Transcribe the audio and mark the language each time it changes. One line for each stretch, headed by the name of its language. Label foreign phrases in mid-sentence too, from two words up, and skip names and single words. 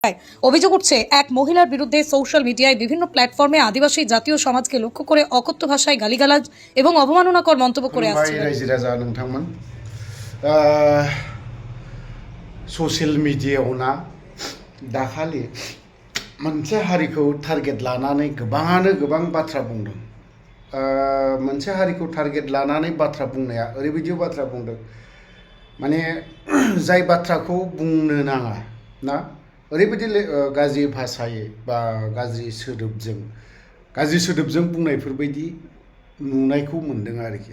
Bangla: অভিযোগ উঠছে এক মহিলার বিরুদ্ধে সোশ্যাল মিডিয়ায় বিভিন্ন প্ল্যাটফর্মে আদিবাসী জাতীয় সমাজকে লক্ষ্য করে অকথ্য ভাষায় গালিগালাজ এবং অবমাননাকর মন্তব্য করে আসছে।
English: social media-yao
Bodo: ना दाखालि मोनसे हारिखौ टारगेट लानानै गोबाङानो गोबां बाथ्रा बुंदों। मोनसे हारिखौ टारगेट लानानै बाथ्रा बुंनाया ओरैबायदि बाथ्रा बुंदों माने जाय बाथ्राखौ बुंनो नाङा ना ओरैबायदि गाज्रि भाषायै बा गाज्रि सोदोबजों बुंनायफोरबायदि नुनायखौ मोनदों आरोखि।